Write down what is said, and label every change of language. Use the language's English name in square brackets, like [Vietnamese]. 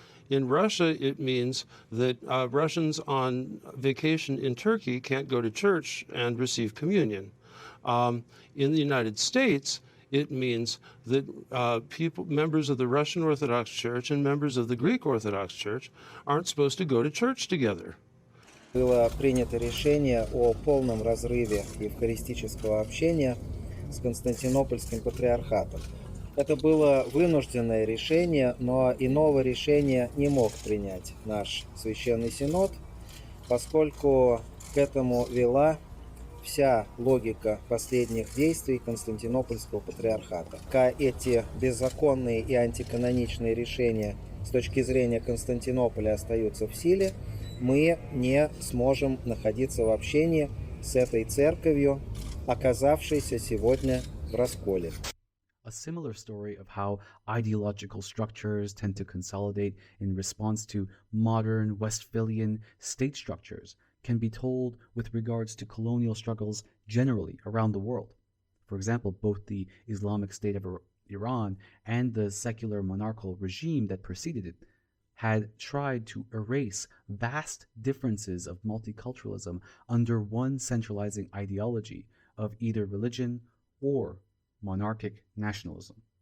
[English] In Russia, it means that Russians on vacation in Turkey can't go to church and receive communion. In the United States, it means that members of the Russian Orthodox Church and members of the Greek Orthodox Church aren't supposed to go to church together. [Russian] Было принято решение о полном разрыве евхаристического общения с Константинопольским патриархатом. Это было вынужденное решение, но иного решения не мог принять наш Священный Синод, поскольку к этому вела вся логика последних действий Константинопольского патриархата. Пока эти беззаконные и антиканоничные решения с точки зрения Константинополя остаются в силе, мы не сможем находиться в общении с этой церковью, оказавшейся сегодня в расколе. [English] A similar story of how ideological structures tend to consolidate in response to modern Westphalian state structures can be told with regards to colonial struggles generally around the world. For example, both the Islamic State of Iran and the secular monarchical regime that preceded it had tried to erase vast differences of multiculturalism under one centralizing ideology of either religion or monarchic nationalism.